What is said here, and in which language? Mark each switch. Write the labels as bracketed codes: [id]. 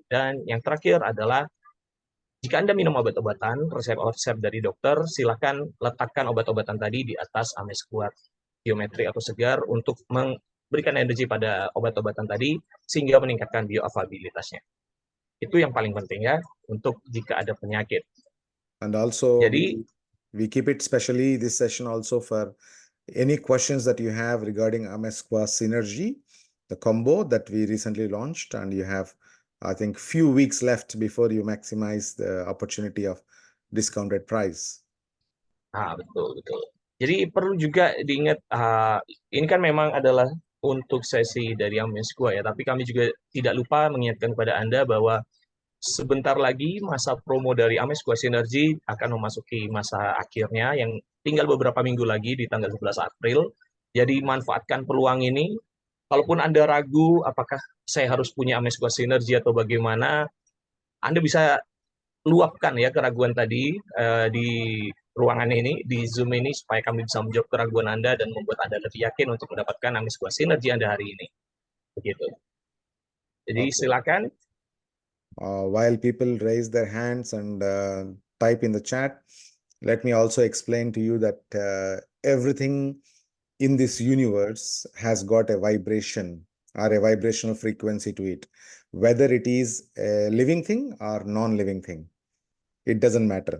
[id] Dan yang terakhir adalah jika Anda minum obat-obatan, resep dari dokter, silakan letakkan obat-obatan tadi di atas Amezcua geometri atau segar untuk memberikan energi pada obat-obatan tadi sehingga meningkatkan bioavailabilitasnya. Itu yang paling penting ya untuk jika ada penyakit. [en] And also [id] Jadi [en] we keep it specially this session also for any questions that you have regarding Amezcua Synergy, the combo that we recently launched, and you have, I think, few weeks left before you maximize the opportunity of discounted price. [id] betul. Jadi perlu juga diingat, ini kan memang adalah untuk sesi dari Amezcua ya, tapi kami juga tidak lupa mengingatkan kepada Anda bahwa sebentar lagi masa promo dari Amezcua Synergy akan memasuki masa akhirnya yang tinggal beberapa minggu lagi di tanggal 11 April. Jadi manfaatkan peluang ini. Kalaupun Anda ragu apakah saya harus punya Amezcua Synergy atau bagaimana, Anda bisa luapkan ya keraguan tadi di ruangan ini, di Zoom ini, supaya kami bisa menjawab keraguan Anda dan membuat Anda lebih yakin untuk mendapatkan Amezcua Synergy Anda hari ini. Begitu. Jadi silakan. [en] While people raise their hands and type in the chat, let me also explain to you that everything in this universe has got a vibration or a vibrational frequency to it, whether it is a living thing or non-living thing. It doesn't matter.